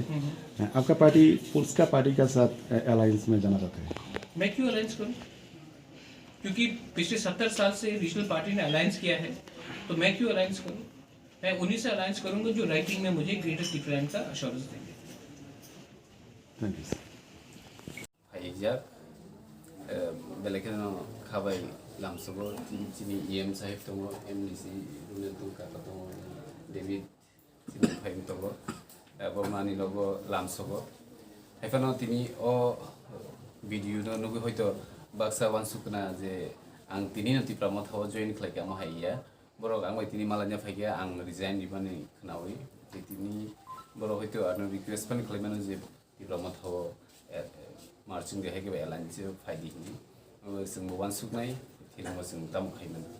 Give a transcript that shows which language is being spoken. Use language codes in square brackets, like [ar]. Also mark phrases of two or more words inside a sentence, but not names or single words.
[hi] आपका पार्टी पुल्स का पार्टी के साथ अलायंस में जाना चाहता है? मैं क्यों अलायंस करूं? क्योंकि पिछले 70 साल से रीजनल पार्टी ने अलायंस किया है, तो मैं क्यों अलायंस करूं? मैं उन्हीं से अलायंस करूंगा जो राइटिंग में मुझे ग्रेटर त्रिपुरा का अश्योरेंस देंगे। [en] thank you. [trp] Haijak belakang kabai lamsogo sini EM sahib tongo MDC dunia tungka tongo David sini pahim tongo bomani logo lamsogo haifano tini o video no nugu hoito baksa wansukna je ang tini nanti pramot hawa join khlai ama haiya borok ang tini malanya phaiya ang resign dibani khnawi je tini borok hoito arno request pani khlaimano je pramot hawa marching de hege airline je faidi ni sing wan suknai thilama sing tam khaiman